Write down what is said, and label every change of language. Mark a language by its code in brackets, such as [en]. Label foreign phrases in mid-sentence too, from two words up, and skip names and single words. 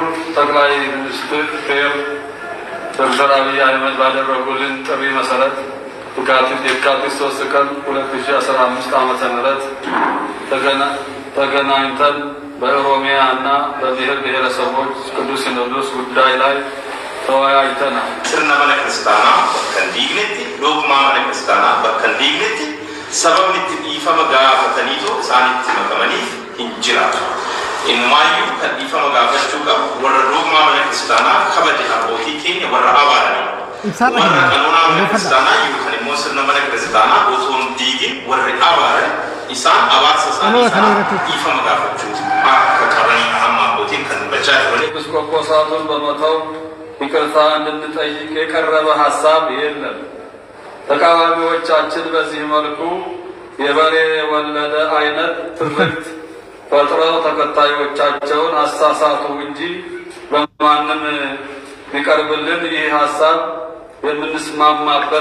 [am] ጠቅላይ ሚኒስትር ዶክተር አብይ አህመድ ባደረጉልን ጥሪ መሰረት የካቲት 3 ቀን 2015 ዓመተ ምህረት ተገናኝተን በኦሮሚያ እና በብሔር ብሔረሰቦች ቅዱስ ሲኖዶስ ጉዳይ ላይ ተወያይተናል። [om] sirna mana kiristaanaa bakka diignetti dogmaa mana kiristaanaa bakka diignetti sababni itti dhiifama gaafataniitu isaanitti makamanii hin jiraatu. Innumaayyuu kan dhiifama gaafachuu qabu warra dogmaa mana kiristaanaa kabaje abbootii keenya warra abaaranii. Warra qanoonaa mana kiristaanaa yookaan immoo sirna mana kiristaanaa osoo hin diigin warri abaaran isaan abaarsa isaanii dhiifama gaafachuu akka qabanii amma abbootiin kan bachaa jiran. [am] ኤጲስቆጶሳቱን በመተው ይቅርታ እንድንጠይቅ የቀረበ ሐሳብ የለም። ተቃዋሚዎቻችን በዚህ መልኩ የበሬ ወለደ አይነት ትርክት ፈጥረው ተከታዮቻቸውን አሳሳቱ እንጂ በማንም ቢቀርብልን ይህ ሐሳብ የምንስማማበት